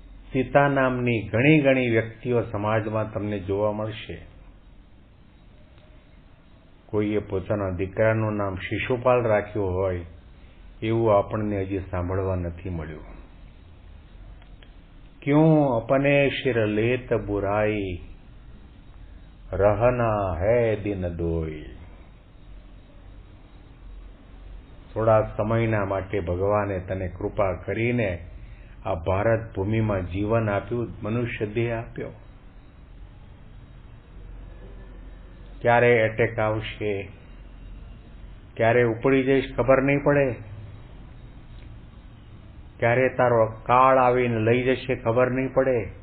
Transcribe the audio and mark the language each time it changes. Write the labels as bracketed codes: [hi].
[gu] સીતા નામની ઘણી વ્યક્તિઓ સમાજમાં તમને જોવા મળશે. કોઈએ પોતાના દીકરાનું નામ શિશુપાલ રાખ્યું હોય એવું આપણને હજી સાંભળવા નથી મળ્યું. [hi] क्यों अपने सिर लेत बुराई, रहना है दिन दोई. [gu] થોડા સમયના માટે ભગવાને તને કૃપા કરીને આ ભારત ભૂમિમાં જીવન આપ્યું, મનુષ્ય દેહ આપ્યો. ક્યારે એટેક આવશે, ક્યારે ઉપડી જઈશ ખબર નહીં પડે, ક્યારે તારો કાળ આવીને લઈ જશે ખબર નહીં પડે.